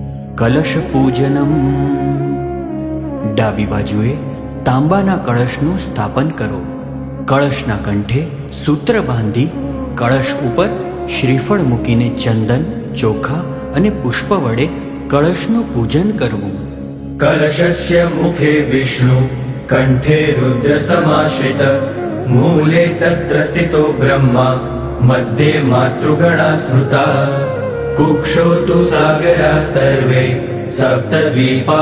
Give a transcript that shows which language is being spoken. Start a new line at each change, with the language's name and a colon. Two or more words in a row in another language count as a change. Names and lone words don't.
Gujarati: કલશ પૂજનમ. ડાબી બાજુએ તાંબાના કળશનું સ્થાપન કરો. કળશના કંઠે સૂત્ર બાંધી કળશ ઉપર શ્રીફળ મૂકીને ચંદન, ચોખા અને પુષ્પ વડે કળશનું પૂજન કરવું.
Sanskrit: कलशस्य मुखे विष्णु कंठे रुद्र समाश्रित मूले तत्र स्थितो ब्रह्मा मध्ये मातृगणा स्मृता कुक्षो तु सागरा सर्वे सप्तद्वीपा